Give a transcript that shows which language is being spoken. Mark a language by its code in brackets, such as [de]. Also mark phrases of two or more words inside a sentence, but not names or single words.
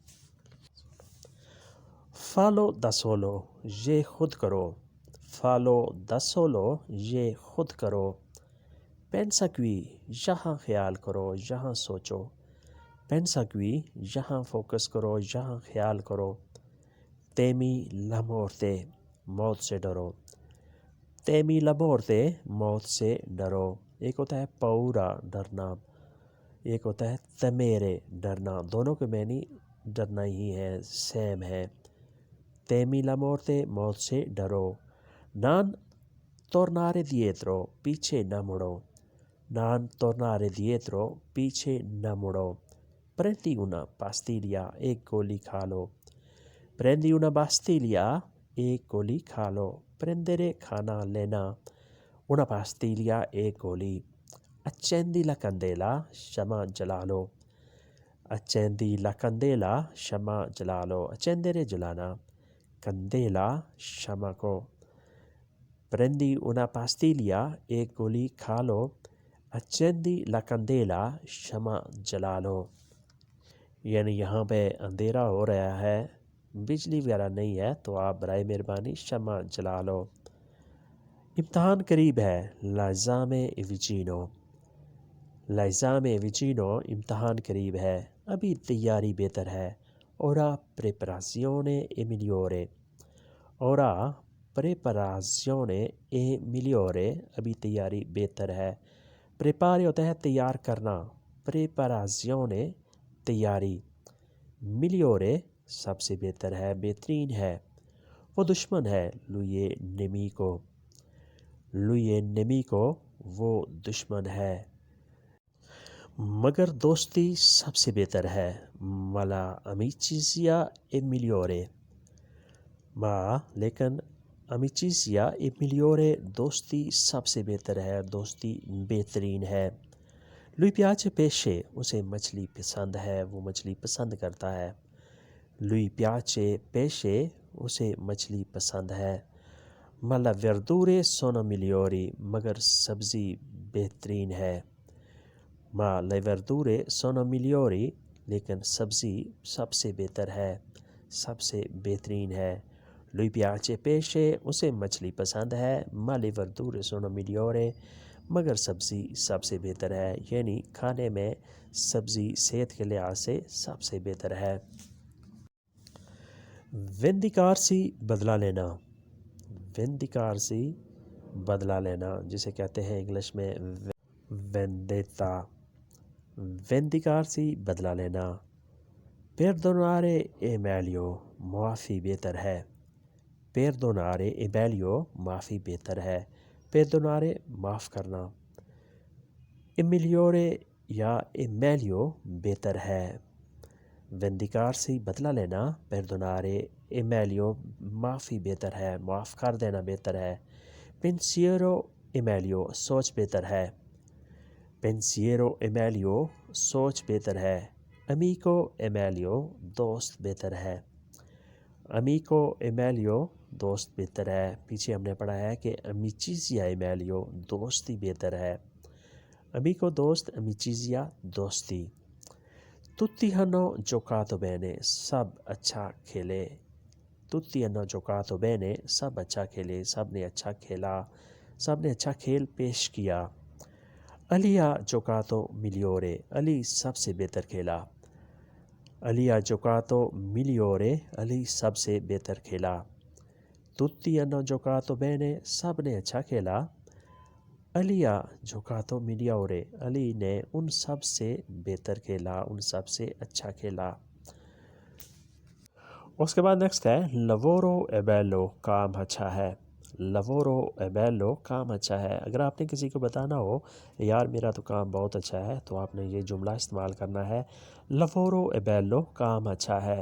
[it] fallo da solo، [ur] یہ خود کرو. [it] fallo da solo، [ur] یہ خود کرو. [it] pensa qui، [ur] یہاں خیال کرو، یہاں سوچو. [it] pensa qui، [ur] یہاں فوکس کرو، یہاں خیال کرو. [it] temi la morte، [ur] موت سے ڈرو. [it] temi la morte، [ur] موت سے ڈرو. ایک ہوتا ہے paura، ڈرنا، ایک ہوتا ہے temere، ڈرنا. دونوں کے معنی ڈرنا ہی ہے، سیم ہے. [it] temi la morte، [ur] موت سے ڈرو. [it] non tornare dietro، [ur] پیچھے نہ مڑو. [it] non tornare dietro، [ur] پیچھے نہ مڑو. [it] prendi una pastiglia، [ur] ایک گولی کھا لو. [it] prendi una pastiglia، [ur] ایک گولی کھا لو. prendere، کھانا، لینا. [it] una pastiglia، [ur] ایک گولی. [it] accendi la candela، [ur] شمع جلا لو. [it] accendi la candela، [ur] شمع جلا لو. accendere، جلانا. candela، شمع کو. [it] prendi una pastiglia، [ur] ایک گولی کھا لو. [it] accendi la candela، [ur] شمع جلا لو. یعنی یہاں پہ اندھیرا ہو رہا ہے، بجلی وغیرہ نہیں ہے، تو آپ برائے مہربانی شمع جلا لو. امتحان قریب ہے. [it] l'esame è vicino، l'esame è vicino، [ur] امتحان قریب ہے، ابھی تیاری بہتر ہے. [it] ora preparazione è migliore، ora preparazione è migliore، [ur] ابھی تیاری بہتر ہے. prepare ہوتا ہے تیار کرنا، preparazione تیاری. migliore سب سے بہتر ہے، بہترین ہے. وہ دشمن ہے. [it] lui è nemico، lui è nemico، [ur] وہ دشمن ہے. مگر دوستی سب سے بہتر ہے. [it] ma l'amicizia è migliore، لیکن amicizia è migliore، [ur] دوستی سب سے بہتر ہے، دوستی بہترین ہے. [it] lui piace pesce، [ur] اسے مچھلی پسند ہے، وہ مچھلی پسند کرتا ہے. [it] lui piace pesce، [ur] اسے مچھلی پسند ہے. [it] ma le verdure sono migliori، [ur] مگر سبزی بہترین ہے. [it] ma le verdure sono migliori، [ur] لیکن سبزی سب سے بہتر ہے، سب سے بہترین ہے. [it] lui piace pesce، [ur] اسے مچھلی پسند ہے. [it] ma le verdure sono migliori، [ur] مگر سبزی سب سے بہتر ہے. یعنی کھانے میں سبزی صحت کے لحاظ سے سب سے بہتر ہے. vendicarsi، بدلہ لینا. vendicarsi، بدلہ لینا، جسے کہتے ہیں انگلش میں vendetta. vendicarsi، بدلہ لینا. [it] perdonare è meglio، [ur] معافی بہتر ہے. [it] perdonare è meglio، [ur] معافی بہتر ہے. perdonare، معاف کرنا. [it] è migliore یا è meglio، [ur] بہتر ہے. vendicarsi بدلہ لینا, [it] perdonare è meglio, [ur] معافی بہتر ہے, معاف کر دینا بہتر ہے. [it] pensiero è meglio, [ur] سوچ بہتر ہے. [it] pensiero è meglio, [ur] سوچ بہتر ہے. [it] amico è meglio, [ur] دوست بہتر ہے. [it] amico è meglio, [ur] دوست بہتر ہے. پیچھے ہم نے پڑھا ہے کہ [it] amicizia è meglio, [ur] دوستی بہتر ہے. amico دوست, amicizia دوستی. [it] tutti hanno giocato bene, [ur] سب اچھا کھیلے. [it] tutti hanno giocato bene, [ur] سب اچھا کھیلے, سب نے اچھا کھیلا, سب نے اچھا کھیل پیش کیا. [it] علی ha giocato migliore, [ur] علی سب سے بہتر کھیلا. [it] علی ha giocato migliore, [ur] علی سب سے بہتر کھیلا. [it] tutti hanno giocato bene, [ur] سب نے اچھا کھیلا. [it] علی ha giocato migliore, [ur] علی نے ان سب سے بہتر کھیلا, ان سب سے اچھا کھیلا. اس کے بعد نیکسٹ ہے [it] lavoro è bello, [ur] کام اچھا ہے. [it] lavoro è bello, [ur] کام اچھا ہے. اگر آپ نے کسی کو بتانا ہو یار میرا تو کام بہت اچھا ہے تو آپ نے یہ جملہ استعمال کرنا ہے [it] lavoro è bello, [ur] کام اچھا ہے.